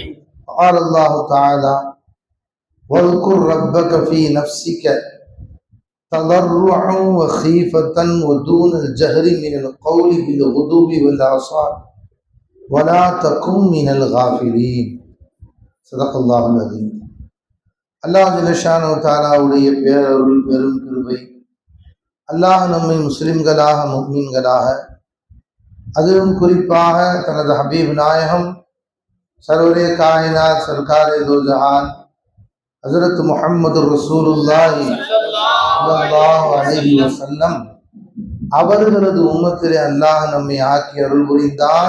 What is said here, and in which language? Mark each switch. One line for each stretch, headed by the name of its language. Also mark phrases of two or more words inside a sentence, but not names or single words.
Arabic: قال الله تعالى واذكر ربك في نفسك تضرعا وخيفة ودون الجهر من القول بالغدو والآصال ولا تكن من الغافلين. صدق الله العظيم. الله جل شأنه
Tamil: தஆலாவுடைய பேரருள் பெரும் கிருபை, அல்லாஹ் நம்மை முஸ்லிம்களாக முஃமின்களாக அதிலும் குறிப்பாக தனது ஹபீப் நாயகம்
Urdu: سرورِ کائنات سرکارِ دو جہاں
Tamil: ஹஜ்ரத் முஹம்மது
Arabic: رسول الله صلى الله عليه وسلم
Tamil: அவர்களது உம்மத்திலே அல்லாஹ் நம்மை ஆக்கி அருள் புரிந்தான்.